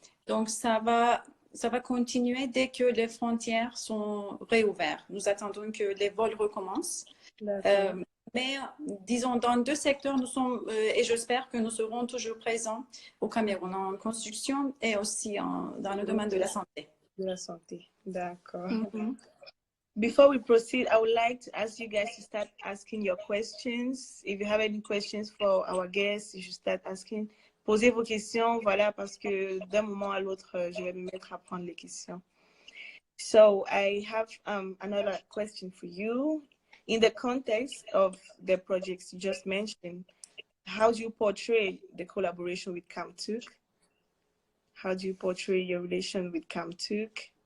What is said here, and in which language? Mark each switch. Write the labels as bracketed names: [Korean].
[French] Donc, ça va continuer dès que les frontières sont réouvertes. Nous attendons que les vols recommencent. Mais disons, dans deux secteurs, nous sommes, et j'espère que nous serons toujours présents au Cameroun, en construction et aussi dans le domaine de la santé. De la santé, d'accord. [English] Before we proceed, I would like to ask you guys to start asking your questions. If you have any questions for our guests, you should start asking. [French] Posez vos questions, voilà, parce que d'un moment à l'autre, je vais me mettre à prendre les questions. [English] So I have another question for you. In the context of the projects you just mentioned, how do you portray the collaboration with Camtuk? How do you portray your relation with Camtuk?